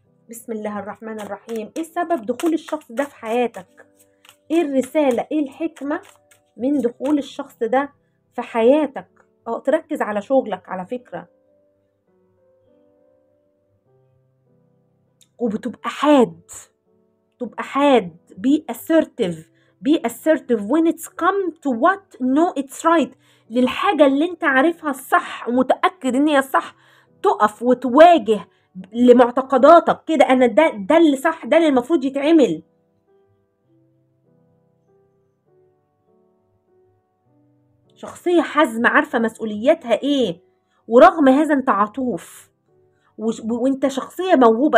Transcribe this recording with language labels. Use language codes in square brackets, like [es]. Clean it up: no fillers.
[ar] بسم الله الرحمن الرحيم. ايه سبب دخول الشخص ده في حياتك؟ ايه الرسالة، ايه الحكمة من دخول الشخص ده في حياتك؟ تركز على شغلك على فكرة، وبتبقى حاد، تبقى حاد. [en] be assertive when it's come to what no it's right. [ar] للحاجة اللي انت عارفها الصح ومتأكد ان هي الصح، تقف وتواجه لمعتقداتك كده. انا ده اللي صح، ده اللي المفروض يتعمل. شخصية حازمة عارفة مسؤولياتها ايه، ورغم هذا انت عطوف، وانت شخصية موهوبة.